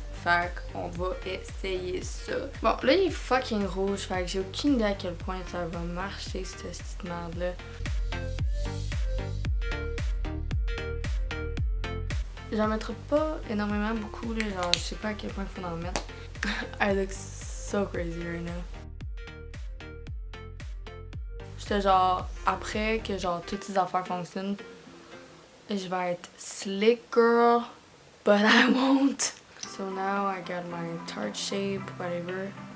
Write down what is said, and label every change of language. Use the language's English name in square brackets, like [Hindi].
[French] Fait qu'on va essayer ça. Bon, là il est fucking rouge, fait que j'ai aucune idée à quel point ça va marcher cette petite merde là. J'en mettrai pas énormément beaucoup là, genre je sais pas à quel point il faut en mettre. [English] I look so crazy right now. [French] J'étais genre, après que genre toutes ces affaires fonctionnent, je vais être [English] slick girl, but I won't. So now I got my Tarte shape, whatever.